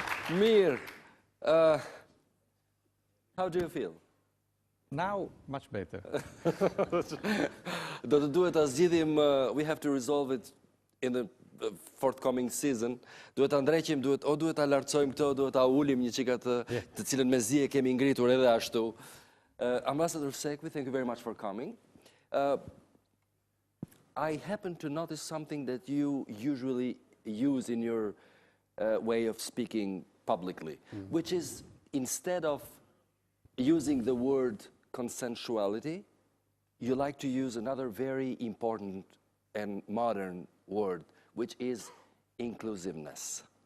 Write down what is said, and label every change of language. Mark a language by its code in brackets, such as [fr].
[sq] Mirë. [en] How do you feel? Now, much better. [sq] Do të duhet ta zgjidhim, [en] we have to resolve it in the forthcoming season. [sq] Duhet ta ndreqim, duhet ta lartësojmë këtë, duhet ta ulim një çika të cilën me zi e kemi ngritur edhe ashtu. [en] Ambassador Sequi, thank you very much for coming. I happen to notice something that you usually use in your way of speaking publicly, which is instead of using the word consensuality, you like to use another very important and modern word, which is inclusiveness.